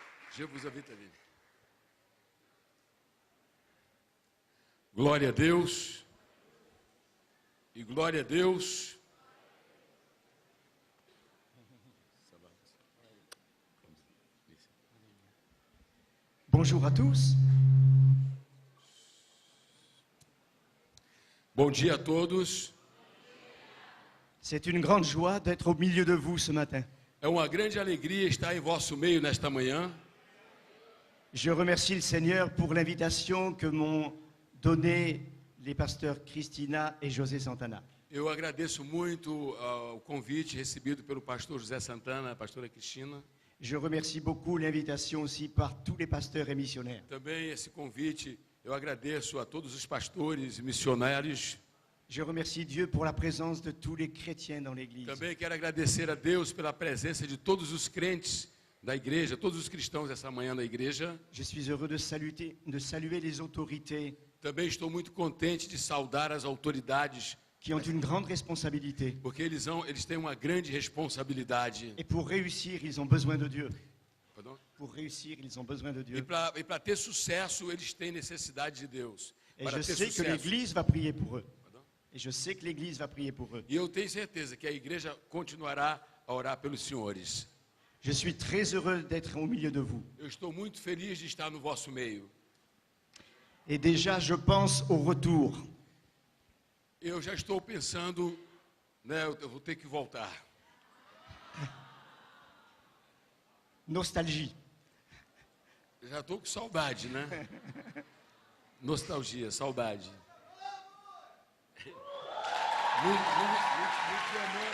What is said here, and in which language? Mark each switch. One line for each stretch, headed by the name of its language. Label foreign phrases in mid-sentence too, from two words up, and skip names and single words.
French: Je vous invite à vir.
Portuguese: Glória a Deus. E glória a Deus.
French: Bonjour à tous.
Portuguese: Bom dia a todos.
French: C'est une grande joie d'être au milieu de vous ce matin.
Portuguese: É uma grande alegria estar em vosso meio nesta manhã.
French: Je remercie le Seigneur pour l'invitation que m'ont donnée les pasteurs Christina et José Santana.
Portuguese: Eu agradeço muito o convite recebido pelo pastor José Santana, a pastora Cristina.
French: Je remercie beaucoup l'invitation aussi par tous les pasteurs et missionnaires.
Portuguese: Também esse convite eu agradeço a todos os pastores e missionários.
French: Je remercie Dieu pour la présence de tous les chrétiens dans l'église.
Portuguese: Também quero agradecer a Deus pela presença de todos os crentes da igreja, todos os cristãos essa manhã na igreja.
French: Je suis heureux de saluer les autorités
Portuguese: Também estou muito contente de saudar as autoridades,
French: qui ont une grande responsabilité.
Portuguese: porque eles têm uma grande responsabilidade.
French: Et pour réussir, ils ont besoin de Dieu. Pardon? Pour réussir, ils ont besoin de
Portuguese: E
French: Dieu.
Portuguese: para ter sucesso, eles têm necessidade de Deus.
French: Et
Portuguese: Para
French: je
Portuguese: ter
French: sais que
Portuguese: sucesso.
French: l'église va prier pour eux. Pardon? Et je sais que l'église va prier pour eux.
Portuguese: E eu tenho certeza que a igreja continuará a orar pelos senhores.
French: Je suis très heureux d'être au milieu de vous.
Portuguese: Eu estou muito feliz de estar no vosso meio.
French: Et déjà, je pense au retour.
Portuguese: Eu já estou pensando, né, eu vou ter que voltar.
French: Nostalgie.
Portuguese: Já estou com saudade, né? Nostalgia, saudade. Muito te amando.